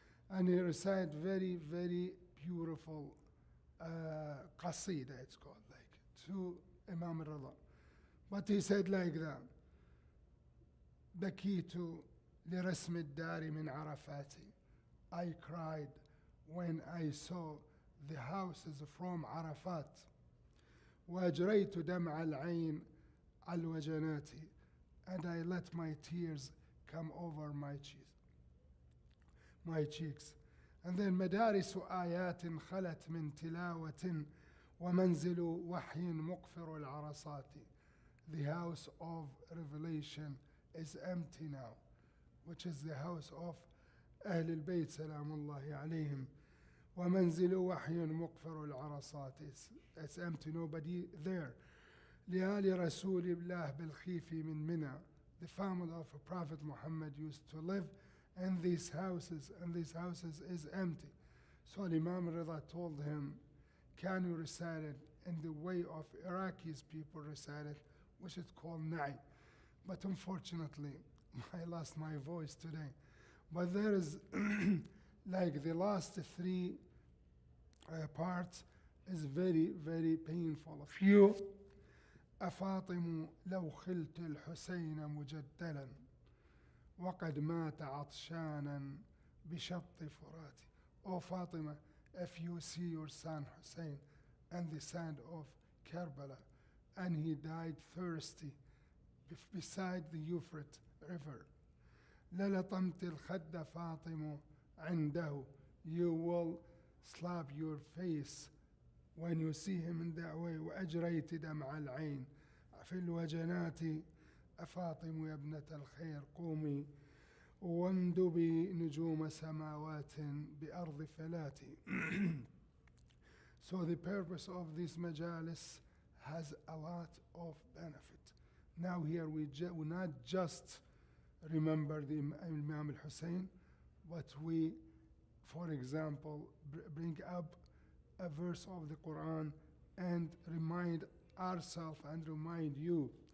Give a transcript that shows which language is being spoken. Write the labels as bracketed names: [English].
[English] And he recited very, very beautiful qasida, it's called, like, to Imam Redha. But he said like that, [Arabic] بكيت لرسم الدار من عرفاتي. [English] I cried when I saw the houses from Arafat. [Arabic] وأجريت دمع العين على الوجنات. [English] And I let my tears come over my cheeks. And then [Arabic] مدارس آيات خلت من تلاوة ومنزل وحي مقفر العرصات. [English] The house of revelation is empty now, which is the house of [Arabic] أهل البيت سلام الله عليهم. ومنزل وحي مقفر العرصات. [English] It's empty, nobody there. [Arabic] لآل رسول الله بالخيف من منى. [English] The family of Prophet Muhammad used to live in these houses, and these houses is empty. So Imam Redha told him, can you recite it in the way of Iraqis people recite it, which is called Na'i. But unfortunately, I lost my voice today. But there is, like the last three parts is very, very painful. A few, [Arabic] أفاطم لو خلت الحسين مجدلا وقد مات عطشانا بشط فراتي. [English] O Fatima, if you see your son Hussein and the sand of Karbala, and he died thirsty beside the Euphrates River, [Arabic] للطمت الخد فاطم عنده, [English] you will slap your face when you see him in that way. [Arabic] وأجريت دمع العين في الوجنات أفاطم يا ابنة الخير قومي واندبي نجوم سماوات بأرض فلاتي. [English] So the purpose of this majalis has a lot of benefit. Now here we not just remember the Imam al-Hussein, but we, for example, bring up a verse of the Quran and remind ourselves and remind you.